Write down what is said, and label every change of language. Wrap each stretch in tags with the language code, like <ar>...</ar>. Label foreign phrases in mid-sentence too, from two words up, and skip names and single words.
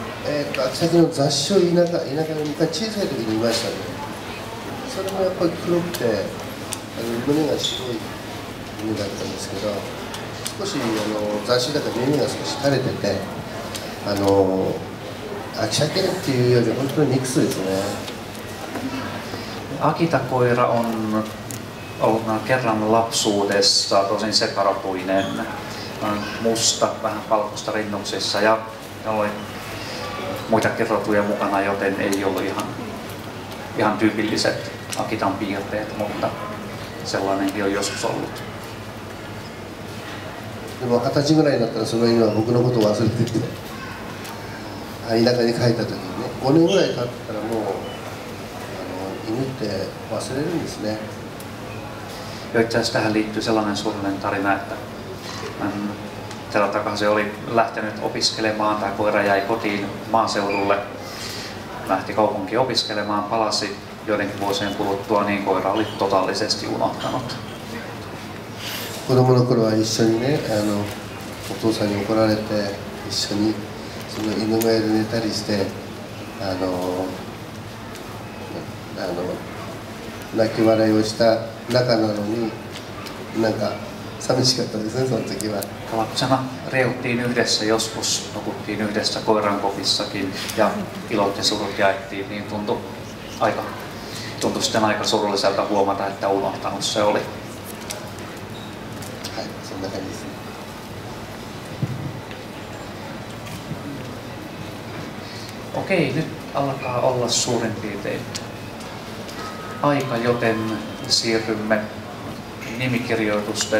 <ja>秋崎の雑種を田舎で小さい時にいましたね。それもやっぱり黒くて胸が白い犬だったんですけど、少し雑種だから耳が少し垂れてて秋崎っていうより本当にミックスですね。</ja> <fi>Akita-koira on ollut kerran lapsuudessa tosin sekarapuinen, musta, vähän valkoista rinnuksissa ja oli muitakin rotuja mukana, joten ei ollut ihan tyypilliset Akitan piirteet, mutta sellainenkin on joskus ollut.</fi> <ja>でも20歳ぐらいになったらその犬は僕のことを忘れてて、田舎に帰った時にね、5年ぐらい経ったらもう犬って忘れるんですね。</ja> <fi>Ja itse asiassa tähän liittyy sellainen surullinen tarina, että tällä takaisin oli lähtenyt opiskelemaan, tai koira jäi kotiin maaseudulle, lähti kaupunkiin opiskelemaan, palasi joidenkin vuosien kuluttua, niin koira oli totaalisesti unohtanut.</fi> <ja>子供の頃は一緒にねお父さんに怒られて一緒にその犬小屋で寝たりして泣き笑いをした仲なのになんか寂しかったですね、その時は。</ja> <fi>Lapsena reuttiin yhdessä joskus, nukuttiin yhdessä koiran kopissakin ja ilot ja surut jaettiin, niin tuntui sitten aika surulliselta huomata, että unohtanut se oli.</fi> <ja>はい、そんな感じですね。</ja> <fi>Okei, nyt alkaa olla suurin piirtein aika, joten siirrymme nimikirjoitusten</fi>